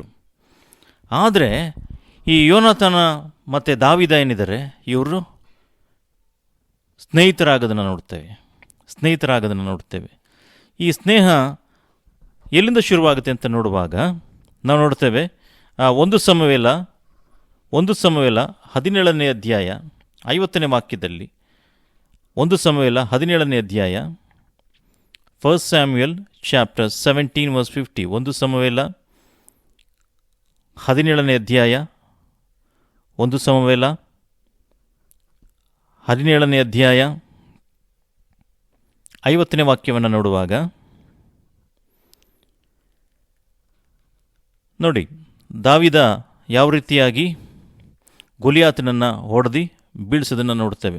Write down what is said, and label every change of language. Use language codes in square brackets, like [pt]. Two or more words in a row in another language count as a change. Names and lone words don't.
[kn] ಆದರೆ ಈ ಯೋನಾತನ ಮತ್ತು ದಾವೀದ ಏನಿದ್ದಾರೆ, ಇವರು ಸ್ನೇಹಿತರಾಗೋದನ್ನು ನೋಡ್ತೇವೆ. ಈ ಸ್ನೇಹ ಎಲ್ಲಿಂದ ಶುರುವಾಗುತ್ತೆ ಅಂತ ನೋಡುವಾಗ ನಾವು ನೋಡ್ತೇವೆ, ಒಂದು ಸಮವೇಲ 17ನೇ ಅಧ್ಯಾಯ 50ನೇ ವಾಕ್ಯದಲ್ಲಿ, 17ನೇ ಅಧ್ಯಾಯ, [en] 1 Samuel chapter 17 verse 50, [kn] 1 ಸಮವೇಲ 17ನೇ ಅಧ್ಯಾಯ, 1 ಸಮವೇಲ 17ನೇ ಅಧ್ಯಾಯ 50ನೇ ವಾಕ್ಯವನ್ನು ನೋಡುವಾಗ ನೋಡಿ, ದಾವೀದ ಯಾವ ರೀತಿಯಾಗಿ ಗೊಲಿಯಾತನನ್ನು ಹೊಡೆದು ಬೀಳಿಸೋದನ್ನು ನೋಡ್ತೇವೆ.